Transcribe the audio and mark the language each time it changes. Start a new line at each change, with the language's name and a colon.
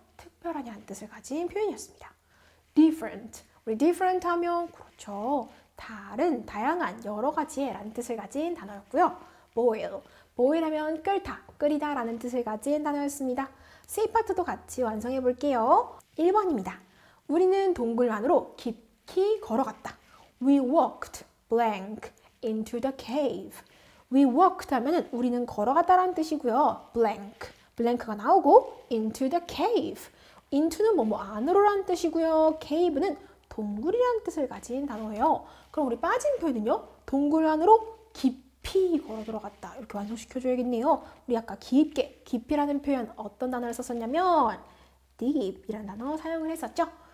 Korean: 특별하냐는 뜻을 가진 표현이었습니다. different, 우리 different 하면 그렇죠. 다른, 다양한, 여러 가지의 라는 뜻을 가진 단어였고요. boil, boil 하면 끓다, 끓이다 라는 뜻을 가진 단어였습니다. C파트도 같이 완성해 볼게요. 1번입니다. 우리는 동굴 안으로 깊이 걸어갔다.
English: We walked blank into the cave. We walked
Korean: 하면은 우리는 걸어갔다라는 뜻이고요.
English: blank,
Korean: 블랭크가 나오고
English: into the cave.
Korean: into는 뭐뭐 안으로라는 뜻이고요. cave는 동굴이라는 뜻을 가진 단어예요. 그럼 우리 빠진 표현은요. 동굴 안으로 깊이 걸어 들어갔다. 이렇게 완성시켜줘야겠네요. 우리 아까 깊게, 깊이라는 표현 어떤 단어를 썼었냐면 deep이라는 단어 사용을 했었죠.